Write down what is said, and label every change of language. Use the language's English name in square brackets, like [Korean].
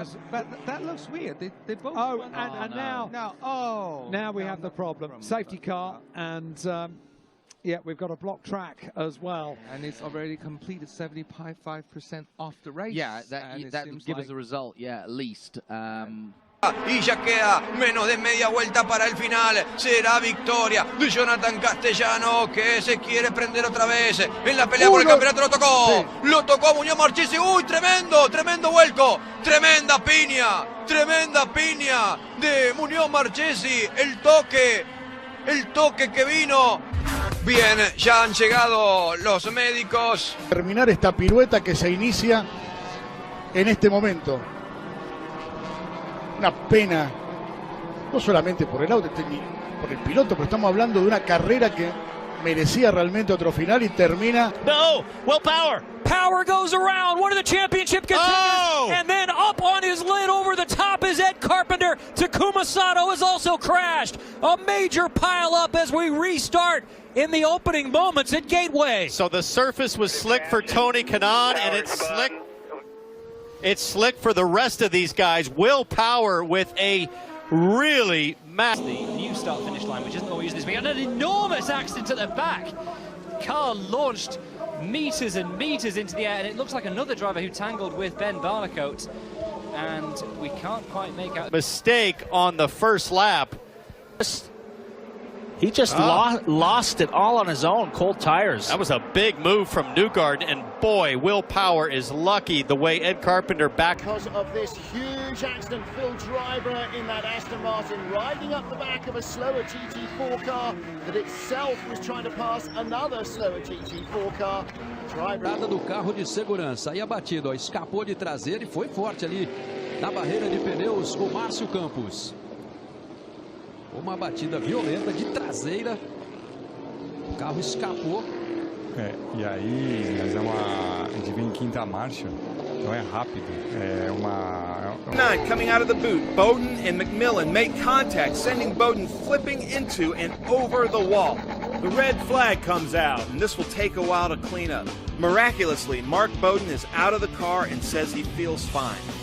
[English] But that looks weird. They both. Oh, and now we have the problem. Safety car, and yeah, we've got a block track as well. And it's already completed 75% off the race. Yeah, that would give us a result, yeah, at least. [Spanish] Y ya queda menos de media vuelta para el final. Será victoria de Jonathan Castellano, que se quiere prender otra vez en la pelea por el campeonato. Lo tocó, sí. Lo tocó Muñoz Marchesi. Uy, tremendo vuelco, tremenda piña de Muñoz Marchesi. El toque que vino. Bien, ya han llegado los médicos. Terminar esta pirueta que se inicia en este momento. Una pena, no solamente por el auto, por el piloto, pero estamos hablando de una carrera que merecía realmente otro final y termina. [English] No, Will Power. Power goes around, one of the championship contenders, and then up on his lid over the top is Ed Carpenter. Takuma Sato has also crashed. A major pile up as we restart in the opening moments at Gateway. So the surface was slick for Tony Kanaan, and it's slick for the rest of these guys. Will Power with a really massive. The new start-finish line, which isn't always this big, and an enormous accident at the back. Car launched meters and meters into the air, and it looks like another driver who tangled with Ben Barnicoat, and we can't quite make out. Mistake on the first lap. He just lost it all on his own, cold tires. That was a big move from Newgarden, and boy, Will Power is lucky the way Ed Carpenter back. Because of this huge accident, Phil Driver in that Aston Martin riding up the back of a slower GT4 car that itself was trying to pass another slower GT4 car. [Portuguese] Driver do carro de segurança, aí a batida, ó, escapou de traseira e foi forte ali na barreira de pneus o Márcio Campos. Uma batida violenta de traseira, o carro escapou. E aí, mas a gente vem em quinta marcha, então é rápido, é uma... [English] 9 coming out of the boot, Bowden and McMillan make contact, sending Bowden flipping into and over the wall. The red flag comes out, and this will take a while to clean up. Miraculously, Mark Bowden is out of the car and says he feels fine.